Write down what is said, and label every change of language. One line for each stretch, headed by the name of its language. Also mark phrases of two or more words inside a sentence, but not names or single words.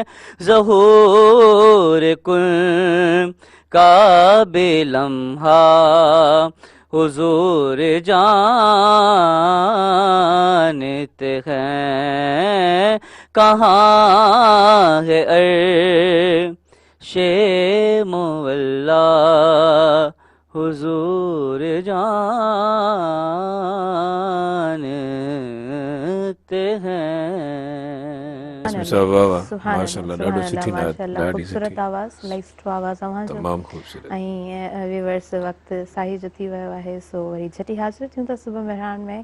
Urdu: ظہور کن کا بھی لمحہ حضور جانتے ہیں. کہاں ہے عرش مولا حضور جانتے ہیں.
Sindhi: ख़ूबसूरत आवाज़ इलाही सुठो आवाज़ तव्हांजो. तमामु ख़ूबसूरत. ऐं व्यूअर्स वक़्तु साही जो थी वियो आहे, सो वरी झटि हाज़िर थियूं था सुबुह मेहरान में.